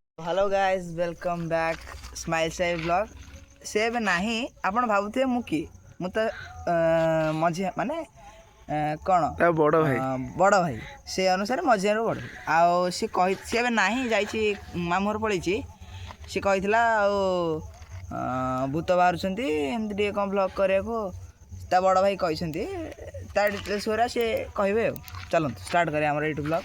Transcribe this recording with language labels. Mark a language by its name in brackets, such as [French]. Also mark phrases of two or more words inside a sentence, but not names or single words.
[English] Hello guys welcome back [Odia] स्माइल साई ब्लॉग से ଏବେ ନାହିଁ ଆପଣ ଭାବୁଥିବେ ମୁଁ କିଏ ମୁଁ ତ ମଝିଆ ମାନେ କ'ଣ ବଡ଼ ଭାଇ ସେ ଅନୁସାରେ ମଝିଆରୁ ବଡ଼ ଆଉ ସେ ଏବେ ନାହିଁ ଯାଇଛି ମାମୁଁ ଘର ପଳେଇଛି ସେ କହିଥିଲା ଆଉ ଭୂତ ବାହାରୁଛନ୍ତି ଏମିତି ଟିକେ କ'ଣ ବ୍ଲଗ୍ କରିବାକୁ ତା ବଡ଼ ଭାଇ କହିଛନ୍ତି ତା ଡିଟେଲ୍ସ ଗୁରା ସେ କହିବେ ଆଉ ଚାଲନ୍ତୁ ଷ୍ଟାର୍ଟ କରିବା ଆମର ଏଇଠୁ ବ୍ଲଗ୍